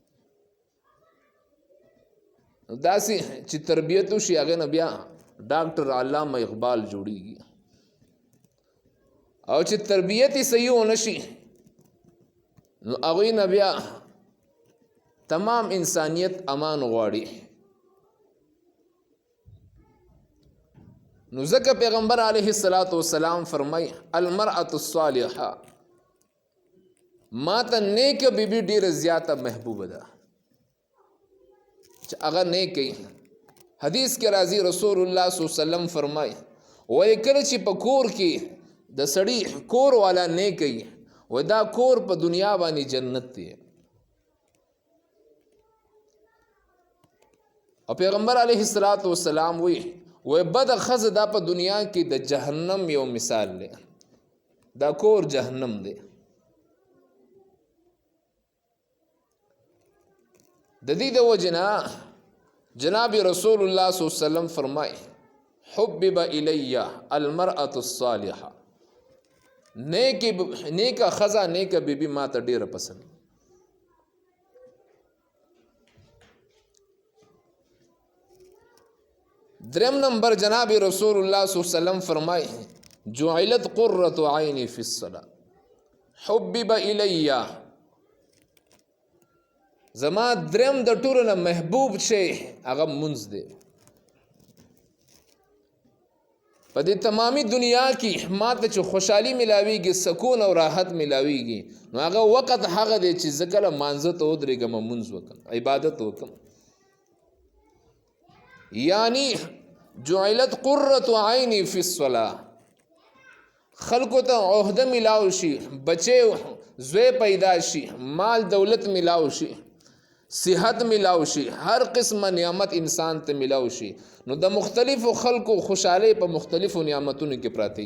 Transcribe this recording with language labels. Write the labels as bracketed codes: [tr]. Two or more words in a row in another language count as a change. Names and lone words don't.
[ps] داسې چې تربیت وشي هغه نه بیا ډاکټر علامه اقبال جوړیږي، او چې تربیت یې صحیح ونشي نو هغوی نه بیا تمام انسانیت امان غواړي. نو ځکه پیغمبر [ar] علیه السلام [ps] فرمای [ar] المرأة الصالحه [ps] ما ته نیک بیبي ډیره زیاته محبوبه ده چې هغه نیک ای. حدیث کې راځي رسول الله [ar] صلی الله علیه وسلم [ps] فرمای وای کله چې په کور کې د سړی کور والا نیک ای و دا کور په دنیا باندې جنت دی. او پیغمبر [ar] علیه السلام [ps] وی بد خز دا په دنیا کې د جهنم یو مثال دی، دا کور جهنم دی. د دې د وجنا جناب رسول الله [ar] صلی الله علیه وسلم [ps] فرمای [ar] حبب الی المرأة الصالحه [ps] نیک خزا نیک بیبي ما ته ډیره پسند. درم نمبر جناب رسول الله [ar] صلی الله علیه وسلم [ps] فرمای [ar] جعلت قرة عینی فی الصلاة حبب الی [ps] زما درم د ټولو نه محبوب شي هغه منځ دی. په دې تمامي دنیا کې ماته چې خوشحالي ملاویږي سکون او راحت ملاویږي نو هغه وخت هغه دی چې زه کله مانځه ته ودرېږم منځ وکړم عبادت وکړم. یعنی [ar] جعلت قرة عینی فی الصلاة [ps] خلکو ته عہده ملاو شي، بچے زوی پیدا شي، مال دولت ملاو شي، صحت ملاو شي، هر قسمه نعمت انسان ته ملاو شي. نو د مختلفو خلکو خوشحالی په مختلفو نعمتونو کې پراتی.